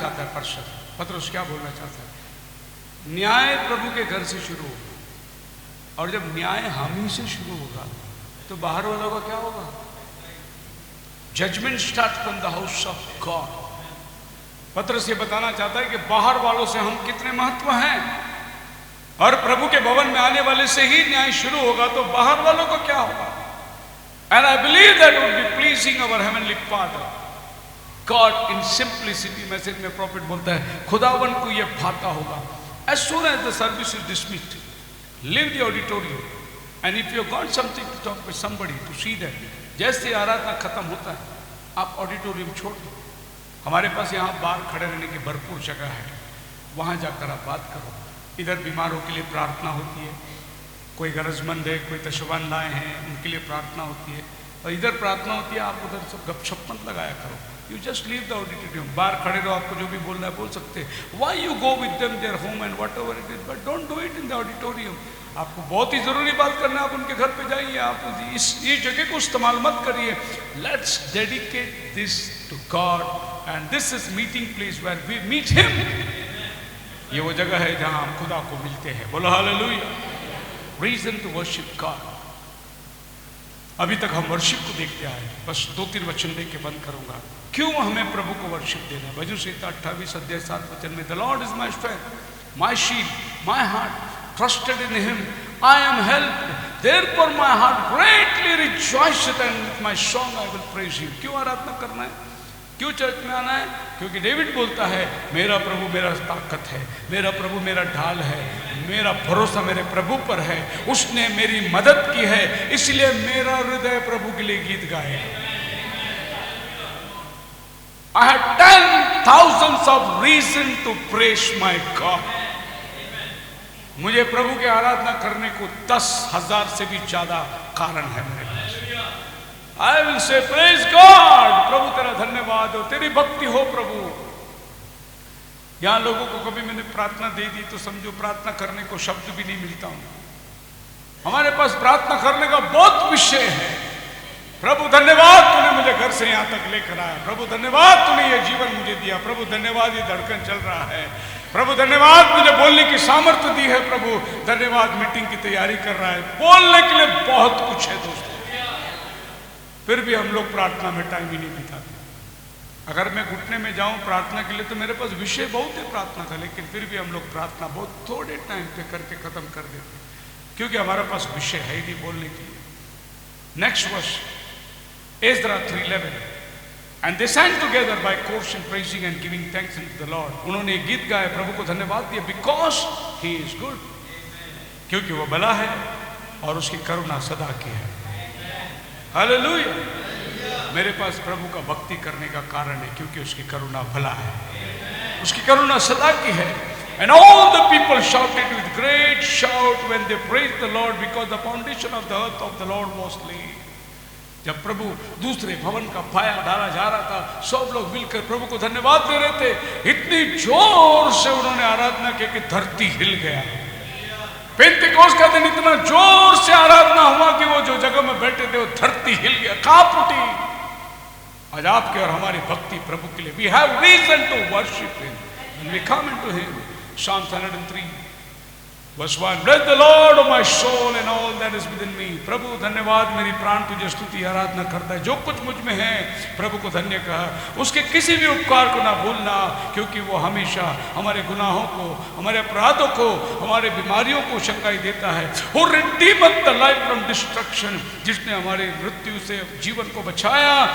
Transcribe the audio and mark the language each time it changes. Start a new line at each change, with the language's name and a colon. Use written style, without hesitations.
Hindi: चाहता है पत्रस क्या बोलना चाहता है? न्याय प्रभु के घर से शुरू होगा, और जब न्याय हम ही से शुरू होगा तो बाहर वालों का क्या होगा?
English: Judgment start from the house of God.
Hindi: पत्रस ये बताना चाहता है कि बाहर वालों से हम कितने महत्व हैं, और प्रभु के भवन में आने वाले से ही न्याय शुरू होगा तो बाहर वालों को क्या होगा?
English: And I believe that would be pleasing our heavenly Father. God in simplicity,
Hindi: message में प्रॉफिट बोलता है खुदावन को ये भाता होगा.
English: As soon as the service is dismissed, leave the auditorium, and if you got something to talk with somebody to see that,
Hindi: जैसे आराधना खत्म होता है आप ऑडिटोरियम छोड़ दो. हमारे पास यहाँ बाहर खड़े रहने की भरपूर जगह है, वहाँ जाकर आप बात करो. इधर बीमारों के लिए प्रार्थना होती है, कोई गरजमंद है, कोई तशवान लाए हैं, उनके लिए प्रार्थना होती है, और इधर प्रार्थना होती है. आप उधर सब गपशप मत लगाया करो.
English: You just leave the auditorium.
Hindi: बाहर खड़े रहो, आपको जो भी बोलना है बोल सकते हैं.
English: Why you go with them their home and whatever it is, but don't do it in the auditorium.
Hindi: आपको बहुत ही जरूरी बात करना है, आप उनके घर पे जाइए. आप ये जगह को इस्तेमाल मत करिए.
English: Let's dedicate this to God, and this is meeting place where we meet him.
Hindi: ये वो जगह है जहां हम खुदा को मिलते हैं. बोलो hallelujah.
English: Reason to worship God.
Hindi: अभी तक हम वर्शिप को देखते आए. बस 2-3 वचन देख के बंद करूंगा. क्यों हमें प्रभु को वर्शिप देना? भजन संहिता 28 अध्याय 7 वचन में
English: The Lord is my strength, my shield, my heart trusted in him, I am helped, therefore my heart greatly rejoiceth, and with my song I will praise him.
Hindi: क्यों आराधना करना है? क्यों चर्च में आना है? क्योंकि डेविड बोलता है मेरा प्रभु मेरा ताकत है, मेरा प्रभु मेरा ढाल है, मेरा भरोसा मेरे प्रभु पर है, उसने मेरी मदद की है, इसलिए मेरा हृदय प्रभु के लिए गीत गाए.
English: I had 10,000 of reason to praise my God.
Hindi: मुझे प्रभु की आराधना करने को 10,000 से भी ज्यादा कारण है मेरे पास.
English: I will say praise God.
Hindi: प्रभु तेरा धन्यवाद हो, तेरी भक्ति हो प्रभु. यहां लोगों को कभी मैंने प्रार्थना दे दी तो समझो प्रार्थना करने को शब्द भी नहीं मिलता हूं. हमारे पास प्रार्थना करने का बहुत विषय है. प्रभु धन्यवाद तूने मुझे घर से यहां तक लेकर आया. प्रभु धन्यवाद तूने ये जीवन मुझे दिया. प्रभु धन्यवाद ये धड़कन चल रहा है. प्रभु धन्यवाद मुझे बोलने की सामर्थ्य दी है. प्रभु धन्यवाद मीटिंग की तैयारी कर रहा है. बोलने के लिए बहुत कुछ है दोस्तों, फिर भी हम लोग प्रार्थना में टाइम ही नहीं बिताते. अगर मैं घुटने में जाऊं प्रार्थना के लिए तो मेरे पास विषय बहुत है प्रार्थना का, लेकिन फिर भी हम लोग प्रार्थना बहुत थोड़े टाइम पे करके खत्म कर देते हैं, क्योंकि हमारे पास विषय है ही नहीं बोलने के लिए।
English: Next verse, Ezra 3:11, and they sang together by chorus and praising and giving thanks unto the Lord।
Hindi: उन्होंने एक गीत गाया, प्रभु को धन्यवाद दिया,
English: because he is good,
Hindi: क्योंकि वो भला है और उसकी करुणा सदा की है। हालेलुया। मेरे पास प्रभु का भक्ति करने का कारण है क्योंकि उसकी करुणा भला है, उसकी करुणा सदा की है।
English: And all the people shouted with great shout when they praised the Lord, because the foundation of the earth of the Lord was laid।
Hindi: जब प्रभु दूसरे भवन का पाया डाला जा रहा था, सब लोग मिलकर प्रभु को धन्यवाद दे रहे थे। इतनी जोर से उन्होंने आराधना की कि धरती हिल गया। पेंतिकोस्त का दिन इतना जोर से आराधना हुआ कि वो जो जगह में बैठे थे वो धरती हिल गया, कांप उठी। आज आपके और हमारी भक्ति प्रभु के लिए,
English: We have reason to worship him when we come into him. Psalm 103 verse 1, bless the Lord of my soul and all that is within me।
Hindi: प्रभु धन्यवाद, मेरी प्राण तुझे स्तुति आराधना करता है, जो कुछ मुझ में है प्रभु को धन्य कहा। उसके किसी भी उपकार को ना भूलना, क्योंकि वो हमेशा हमारे गुनाहों को, हमारे अपराधों को, हमारे बीमारियों को शंकाई देता है।
English: Who redeemeth the life from destruction,
Hindi: जिसने हमारे मृत्यु से जीवन को बचाया।